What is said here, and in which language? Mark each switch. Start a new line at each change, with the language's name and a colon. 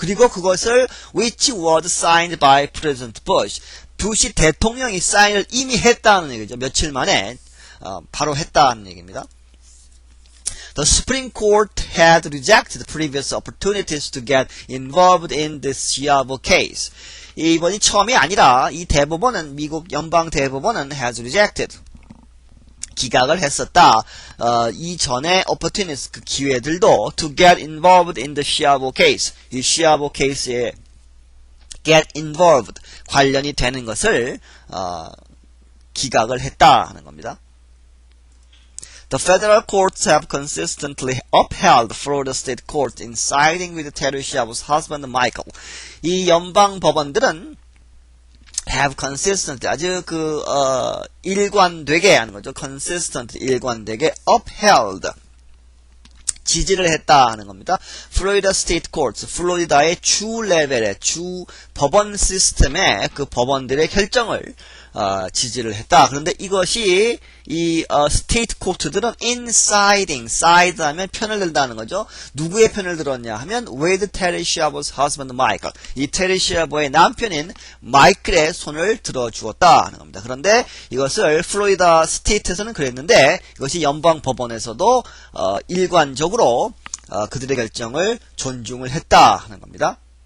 Korean: 그리고 그것을
English: which was signed by President Bush.
Korean: 부시 대통령이 사인을 이미 했다는 얘기죠. 며칠 만에 바로 했다는 얘기입니다.
English: The Supreme Court had rejected previous opportunities to get involved in this Schiavo case.
Korean: 이번이 처음이 아니라 이 대법원은 미국 연방 대법원은
English: has rejected
Korean: 기각을 했었다. 이전에 opportunities 기회들도
English: to get involved in the Schiavo case
Korean: 이 Schiavo case에 get involved 관련이 되는 것을 기각을 했다 하는 겁니다.
English: The federal courts have consistently upheld Florida state courts in siding with Terry Schiavo's husband Michael.
Korean: 이 연방 법원들은
English: have consistent
Korean: 아주 일관되게 하는 거죠. consistent 일관되게 upheld 지지를 했다 하는 겁니다. Florida State Courts, 플로리다의 주 레벨의 주 법원 시스템의 그 법원들의 결정을 지지를 했다. 그런데 이것이 이 스테이트 코트들은 insiding, side 하면 편을 들다는 거죠. 누구의 편을 들었냐 하면
English: with Terry Schiavo's husband Michael.
Korean: 이 테리 시아버의 남편인 마이클의 손을 들어주었다 하는 겁니다. 그런데 이것을 플로리다 스테이트에서는 그랬는데 이것이 연방 법원에서도 일관적으로 그들의 결정을 존중을 했다 하는 겁니다.